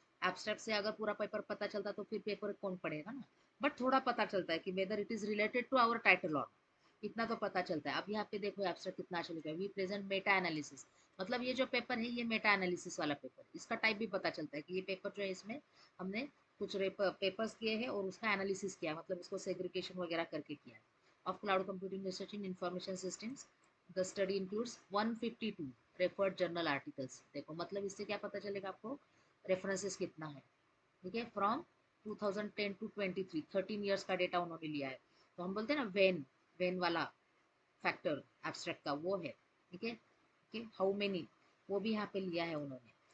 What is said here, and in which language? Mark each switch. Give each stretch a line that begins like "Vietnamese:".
Hindi: Abstract से अगर पूरा पेपर पता चलता तो फिर पेपर कौन पढ़ेगा ना। बट थोड़ा पता चलता है कि
English: whether it is related to our title
Hindi: और, इतना तो पता चलता है। अब यहाँ पे देखो एब्स्ट्रैक्ट कितना अच्छा लिखा है,
English: We present meta analysis.
Hindi: मतलब ये जो पेपर है ये मेटा एनालिसिस वाला पेपर, इसका टाइप भी पता चलता है कि ये पेपर जो है इसमें हमने कुछ पेपर्स किए हैं और उसका एनालिसिस किया है, मतलब उसको सेग्रीगेशन वगैरह करके किया है।
English: Of cloud computing research in information systems. The study includes 152 referred journal articles.
Hindi: देखो मतलब इससे क्या पता चलेगा आपको, रेफरेंसेस कितना है। ठीक है, फ्रॉम 2010 टू 23, 13 ईयर्स का डेटा उन्होंने लिया है। तो हम बोलते हैं ना वेन, वेन वाला फैक्टर एब्स्ट्रैक्ट का वो है। ठीक है, कि हाउ मेनी, वो भी यहाँ पे लिया है उन्होंने।